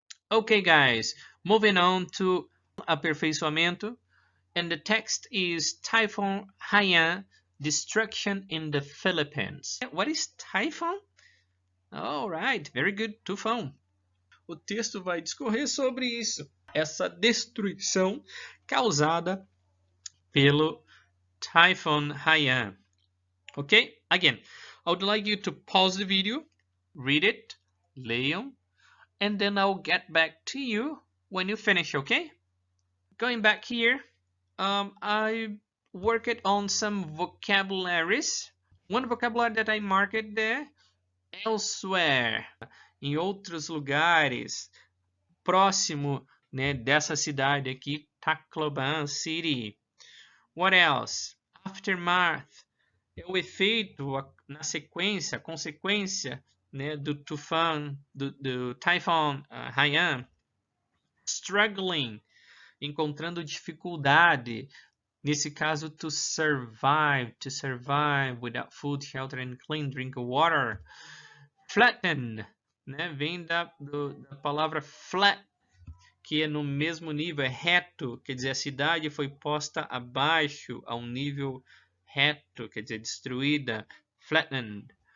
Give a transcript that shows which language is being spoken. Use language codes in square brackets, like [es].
[en] Okay, guys, moving on to aperfeiçoamento, and the text is Typhoon Haiyan destruction in the Philippines. What is typhoon? All right, very good, tufão. [pt] O texto vai discorrer sobre isso, essa destruição causada pelo Typhoon Haiyan. [en] Okay, again, I would like you to pause the video, read it, leiam, and then I'll get back to you when you finish, okay? Going back here, I worked on some vocabularies. One vocabulary that I marked there, elsewhere, [pt] em outros lugares, próximo, né, dessa cidade aqui, [en] Tacloban City. What else? [pt] Aftermath é o efeito na sequência, a consequência, né, do tufão, do Typhoon Haiyan. Struggling, encontrando dificuldade. Nesse caso, [en] to survive without food, shelter and clean drinking water. [pt] Flatten, né, vem da palavra flat, que é no mesmo nível, é reto, quer dizer, a cidade foi posta abaixo, a um nível reto, quer dizer, destruída, flattened.